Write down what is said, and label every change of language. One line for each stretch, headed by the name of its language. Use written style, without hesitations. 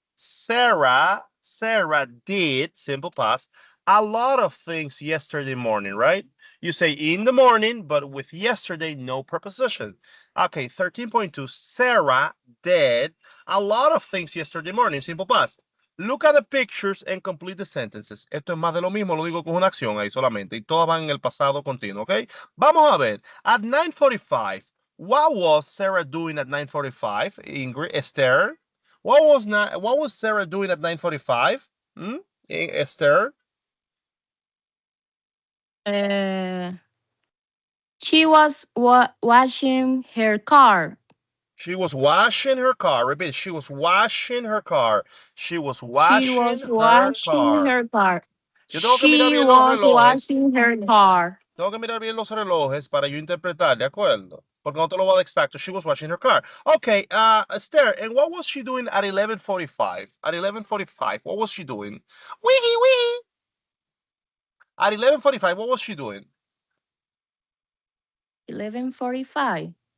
English: Sarah did, simple past, a lot of things yesterday morning, right? You say in the morning, but with yesterday, no preposition. Okay, 13.2, Sarah did a lot of things yesterday morning, simple past. Look at the pictures and complete the sentences.
Spanish: Esto es más de lo mismo, lo digo con una acción ahí solamente, y todas van en el pasado continuo, ¿ok? Vamos a ver,
English: at 9:45, what was Sarah doing at 9:45? Ingrid, Esther? What was Sarah doing at 9:45? Esther? She was washing her car. She was washing her car. Repeat. She was washing her car. She was washing her car. Her car.
Spanish: Yo tengo que
English: She
Spanish: mirar bien los
English: was
Spanish: relojes.
English: washing her car.
Spanish: Tengo que mirar bien los relojes para yo interpretar, ¿de acuerdo? Porque no te lo voy a dar exacto.
English: She was washing her car. Okay, Esther, and what was she doing at 11:45? At 11:45, what was she doing? Wee wee. At 11:45, what was she doing? 11:45.